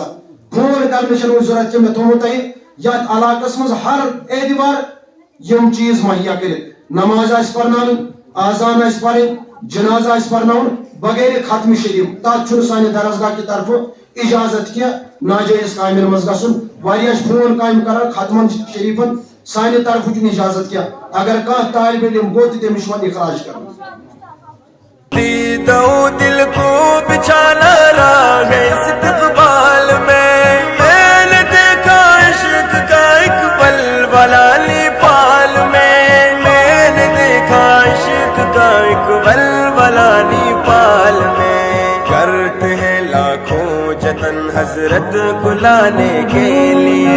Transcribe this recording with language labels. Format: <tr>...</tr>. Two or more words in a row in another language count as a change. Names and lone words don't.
<ks>فون کرنٕچ چھنہٕ ضرورت کینٛہہ، مےٚ تھوٚومُت تۄہہِ یتھ علاقس منٛز ہر اعتبار یِم چیٖز مہیا کٔرِتھ، نماز آسہِ پرناوٕنۍ، آزان آسہِ پرٕنۍ، جنازہ آسہِ پرناوُن بغیر ختم شریف، تتھ چھُنہٕ سانہِ درسگاہ کہِ طرفہٕ اجازت کینٛہہ ناجٲیز کامٮ۪ن منٛز گژھُن۔ واریاہ چھِ فون کامہِ کران ختمن شریفن، سانہِ طرفہٕ چھُنہٕ اجازت کینٛہہ، اگر کانٛہہ طالب علم گوٚو تہٕ تٔمِس چھُ وۄنۍ اخراج کرُن۔</ks> <ur>دو دل کو بچھانا راہ استقبال میں نے دیکھا عشق کا ایک ولولہ نیپال میں نے دیکھا عشق کا ایک ولولہ نیپال میں، کرتے ہیں لاکھوں جتن حضرت کو لانے کے لیے،</ur>